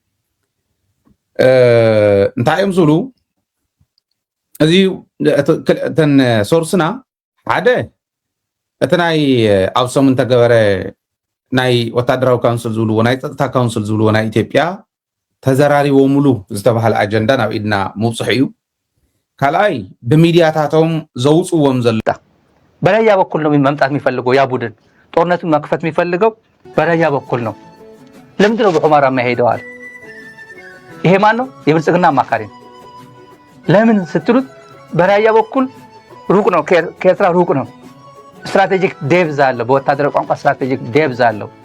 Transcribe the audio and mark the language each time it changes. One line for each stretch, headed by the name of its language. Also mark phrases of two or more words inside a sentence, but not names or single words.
Tigrinya: እንታይ እዮም ዝብሉ እዚ እተን ሶርስና ሓደ እቲ ናይ ኣብ ሰሙን ተገበረ ናይ ወታደራዊ ካውንስል ዝብልዎ ናይ ፀጥታ ካውንስል ዝብልዎ ናይ ኢትዮጵያ ተዘራሪቦምሉ ዝተባሃለ ኣጀንዳ ናብ ኢድና ምውፅሕ እዩ ካልኣይ በሚዲያታቶም ዘውፅዎም ዘላ
Amharic: በላያ በኩል ነው መምጣት የሚፈልገው ያ ቡድን ጦርነቱን መክፈት የሚፈልገው በራያ በኩል ነው። ለምንድን ነው በሁመራ የማይሄደዋል? ይሄ ማን ነው? የብልጽግና አማካሪ ነው። ለምን ስትሉት በራያ በኩል ሩቅ ነው፣ ከኤርትራ ሩቅ ነው።
English: strategic depth
Amharic: አለው፣ በወታደራዊ ቋንቋ
English: strategic depth
Amharic: አለው።